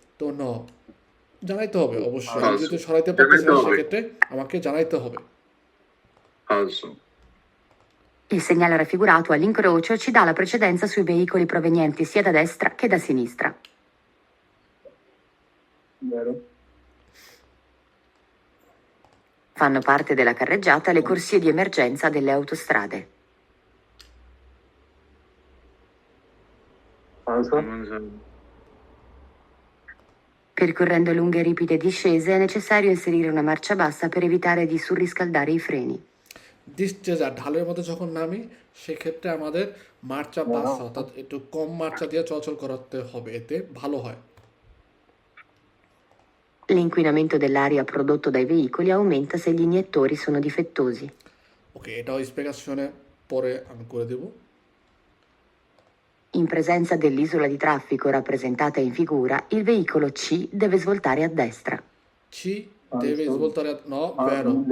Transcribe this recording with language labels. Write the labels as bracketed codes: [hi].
[bn] তো জানাইতে হবে অবশ্যই, আমি যদি সরাইতে পারতেছি না সেক্ষেত্রে আমাকে জানাইতে হবে। [it] Falso. Il segnale raffigurato all'incrocio ci dà la precedenza sui veicoli provenienti sia da destra che da sinistra. Vero. Fanno parte della carreggiata le corsie di emergenza delle autostrade. Falso. Percorrendo lunghe e ripide discese è necessario inserire una marcia bassa per evitare di surriscaldare i freni. [bn] ডিসচেজা ঢালের মধ্যে যখন নামি সেক্ষেত্রে আমাদের মার্চা বাস, অর্থাৎ একটু কম মার্চা দিয়ে চলাচল করাতে হবে, এতে ভালো হয়। [it] L'inquinamento dell'aria prodotto dai veicoli aumenta se gli iniettori sono difettosi. [bn] ওকে, এটাও স্পেসিফিকেশনে পরে আমি করে দেব। [it] In presenza dell'isola di traffico rappresentata in figura, il veicolo C deve svoltare a destra. ci deve svoltare no, vero,